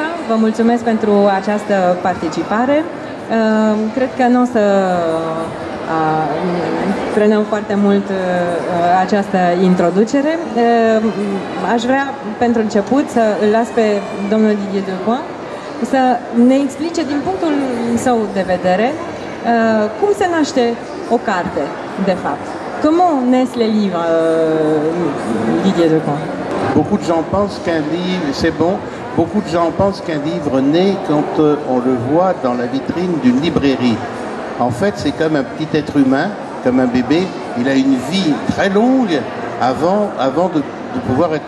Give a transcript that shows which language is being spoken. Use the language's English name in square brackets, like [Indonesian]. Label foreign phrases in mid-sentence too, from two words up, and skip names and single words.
[Romanian] Vă mulțumesc pentru această participare. Cred că nu o să prenăm foarte mult această introducere. Aș vrea, pentru început, să îl las pe domnul Didier Decoin să ne explice, din punctul său de vedere, cum se naște o carte, de fapt. [French] Comment naissent les livres, Didier Decoin? Beaucoup de gens pensent qu'un livre, c'est bon, beaucoup de gens pensent qu'un livre naît quand on le voit dans la vitrine d'une librairie. En fait, c'est comme un petit être humain, comme un bébé. Il a une vie très longue avant de pouvoir être...